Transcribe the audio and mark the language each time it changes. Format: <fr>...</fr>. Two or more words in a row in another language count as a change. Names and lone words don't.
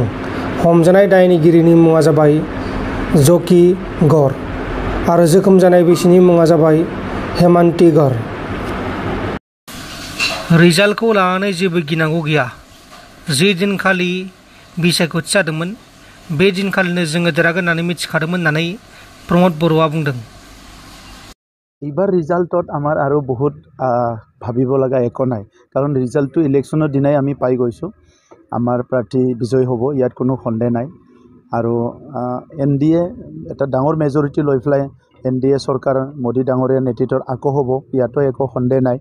<brx>हमजानाय दायनिगिरिनि मुङा जाबाय जकी गौर आरो जोखोम जानाय बिसिनि मुङा जाबाय हेमान्ति गौर। रिजाल्टखौ लानानै जेबो गिनांगौ गैया। जे दिनखालि बिसायख'थि जादोंमोन बे दिनखालिनो जोङो देरहागोन होननानै मिथिखादोंमोन होननानै प्रमद बर'आ बुंदों।</brx> <as>এইবাৰ ৰিজাল্টত আমাৰ আৰু বহুত ভাবিব লগা একো নাই, কাৰণ ৰিজাল্টটো ইলেকশ্যনৰ দিনাই আমি পাই গৈছোঁ। আমাৰ প্ৰাৰ্থী বিজয় হ'ব, ইয়াত কোনো সন্দেহ নাই। আৰু NDA এটা ডাঙৰ মেজৰিটি লৈ পেলাই NDA চৰকাৰ মোদী ডাঙৰীয়াৰ নেতৃত্বত আকৌ হ'ব, ইয়াতো একো সন্দেহ নাই।</as>